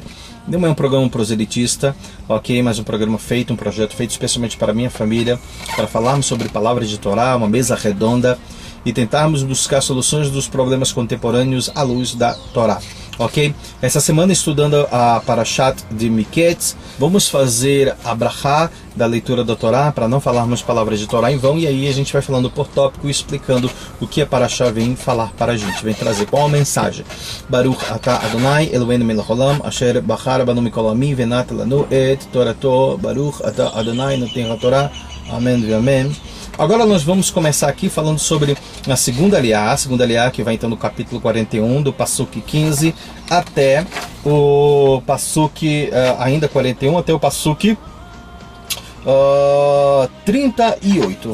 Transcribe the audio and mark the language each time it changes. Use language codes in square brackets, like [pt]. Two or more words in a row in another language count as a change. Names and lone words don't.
[pt] Não é um programa proselitista, ok? Mas um programa feito, um projeto feito especialmente para a minha família, para falarmos sobre palavras de Torá, uma mesa redonda e tentarmos buscar soluções dos problemas contemporâneos à luz da Torá. Ok? Essa semana, estudando a Parashat de Miketz, vamos fazer a brachá da leitura da Torá, para não falarmos palavras de Torá em vão, e aí a gente vai falando por tópico, explicando o que a Parashá vem falar para a gente, vem trazer qual a mensagem. [he] ברוך אתה אדני, אלהינו מלך העולם, אשר בחר בנו מכל עמים, ונתן לנו את תורתו, ברוך אתה אדני, נותן התורה, [pt] amém e amém. Agora nós vamos começar aqui falando sobre a segunda aliá que vai então no capítulo 41, do Pasuk 15 até o Pasuk ainda 41, até o Pasuk 38.